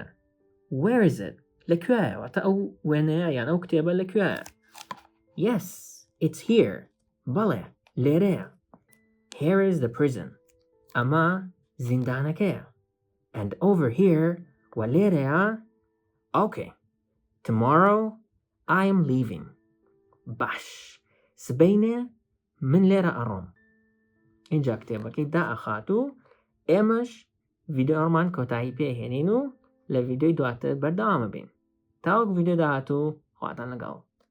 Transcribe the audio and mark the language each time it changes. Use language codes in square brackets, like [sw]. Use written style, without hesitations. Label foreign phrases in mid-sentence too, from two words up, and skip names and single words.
[en] Where is it? [ckb] لەکوێیە؟ واتە ئەو وێنەیە یان ئەو کتێبە لەکوێیە؟ [en] Yes, it's here. [ckb] بەڵێ، لێرەیە. [en] Here is the prison. [ckb] ئەمە زیندانەکەیە. [en] And over here [ckb] و لێرەیە. [en] Okay. Tomorrow I am leaving. [ckb] باش. سبەینێ من لێرە ئەڕۆم. اینجا کتێبەکەی دائەخات و ئێمەش ڤیدیۆمان کۆتایی پێهێنین و لە ڤیدیۆی دواتر بەردەوامە بین. تاوەک ڤیدیۆ داهاتوو خواتان لەگەڵ.